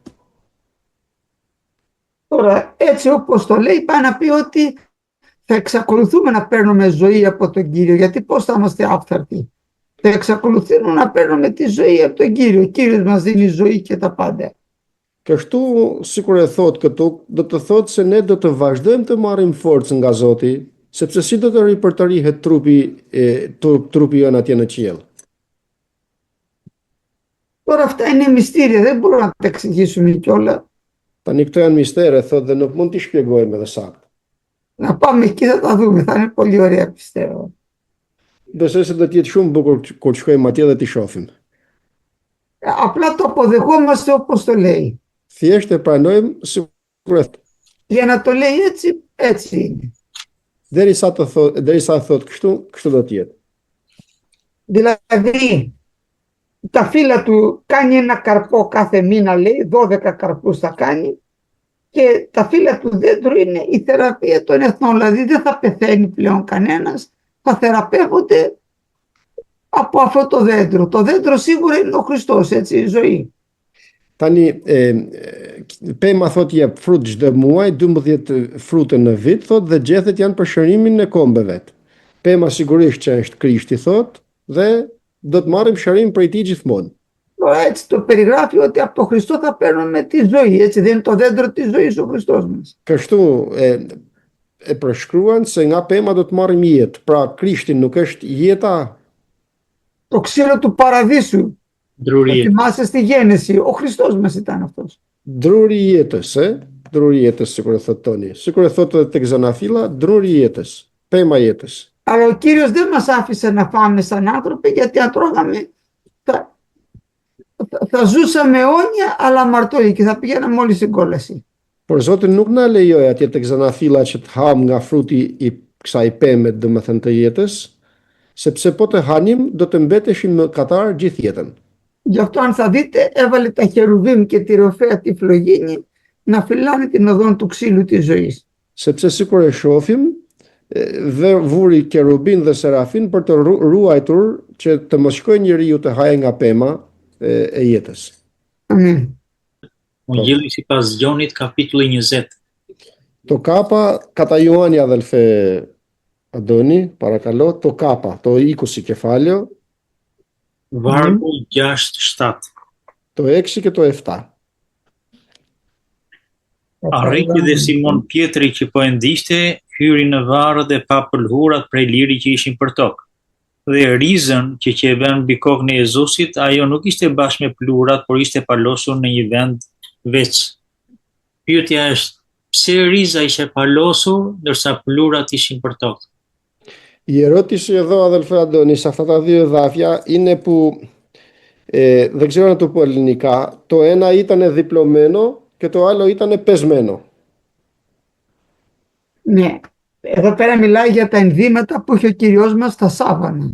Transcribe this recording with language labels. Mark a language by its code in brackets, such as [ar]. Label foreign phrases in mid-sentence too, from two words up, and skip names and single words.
[el] Τώρα έτσι όπως το λέει πάει να πει ότι θα εξακολουθούμε να παίρνουμε ζωή από τον Κύριο, γιατί πώς θα είμαστε άφθαρτοι? Θα εξακολουθούμε να παίρνουμε τη ζωή από τον Κύριο. Ο Κύριος μας δίνει ζωή και τα πάντα. [sq] Kështu, sikur e thot këtu, do të thot se ne do të vazhdojmë të marrim forcë nga Zoti, sepse si do të ripërtërihet trupi jonë atje në qiell. [el] Τώρα αυτά είναι μυστήρια, δεν μπορούμε να τα εξηγήσουμε κιόλα. [sq] Tani këto janë mistere, thot dhe nuk mund t'i shpjegojmë edhe saktë. [el] Να πάμε εκεί θα τα δούμε, θα είναι πολύ ωραία πιστεύω. [sq] Besoj se do të jetë shumë bukur kur të shkojmë atje dhe t'i shohim. [el] Απλά το αποδεχόμαστε όπως το λέει. [sq] Thjesht e pranojmë sikur e thot. [el] Για να το λέει έτσι, έτσι είναι. [sq] Derisa thot kështu, kështu do të jetë. [el] Δηλαδή, τα φύλλα του κάνει ένα καρπό κάθε μήνα, λέει, 12 καρπούς θα κάνει, και τα φύλλα του δέντρου είναι η θεραπεία των εθνών, δηλαδή δεν θα πεθαίνει πλέον κανένας, θα θεραπεύονται από αυτό το δέντρο. Το δέντρο σίγουρα είναι ο Χριστός, έτσι, η ζωή. [sq] Tani, pema thot jep frut çdo muaj, 12 frute në vit, thot dhe gjethet janë për shërimin e kombeve. Pema sigurisht që është Krishti, thot, dhe do të marrim shërim prej tij gjithmonë. [el] Τώρα έτσι το περιγράφει ότι από τον Χριστό θα παίρνουμε τη ζωή, έτσι δεν είναι το δέντρο της ζωής ο Χριστός μας. [sq] Kështu e përshkruan se nga pema do të marrim jetë. Pra Krishti nuk është jeta. [el] Το ξύλο του παραδείσου. [sq] Druri i jetës. [el] Θυμάσαι στη Γέννηση, ο Χριστός μας ήταν αυτός. [sq] Druri i jetës, druri i jetës, sikur e thot Toni. Sikur e thot edhe tek Zanafilla, druri i jetës, pema i jetës. [el] Αλλά ο Κύριος δεν μας άφησε να φάμε σαν άνθρωποι, γιατί αν τρώγαμε θα ζούσαμε αιώνια αλλά αμαρτωλοί και θα πηγαίναμε όλοι στην κόλαση. [sq] Por Zoti nuk na lejoi atje tek Zanafilla që të ham nga fruti i kësaj peme, domethënë të jetës, sepse po të hanim do të mbeteshim në katar gjithë jetën. [el] Γι' αυτό αν θα δείτε έβαλε τα χερουβίμ και τη ροφέα τη φλογίνη να φυλάνε την οδόν του ξύλου της ζωής. [sq] Sepse sikur e shohim, dhe vuri kerubin dhe serafin për të ruajtur që të mos shkojë njeriu të hajë nga pema e jetës. Amin. Ungjilli sipas Gjonit kapitulli 20. [el] Το κάπα κατά Ιωάννη αδελφέ Αντώνη, παρακαλώ, το κάπα, το 20 κεφάλαιο, [sq] Vargu 6-7. [el] το 6 και το 7. [sq] Arriti dhe Simon Pietri që po e ndiqte, hyri në varë dhe pa pëlhurat prej liri që ishin për tokë. Dhe rizën që e vënë mbi kokën e Jezusit, ajo nuk ishte bashkë me pëlhurat, por ishte palosur në një vend veç. Pyetja është, pse riza ishte palosur ndërsa pëlhurat ishin për tokë? [el] Η ερώτηση εδώ, αδελφέ Αντώνη, σε αυτά τα δύο εδάφια είναι που δεν ξέρω να το πω ελληνικά. Το ένα ήταν διπλωμένο και το άλλο ήταν πεσμένο. Ναι. Εδώ πέρα μιλάει για τα ενδύματα που είχε ο Κυριός μας στα σάβανα.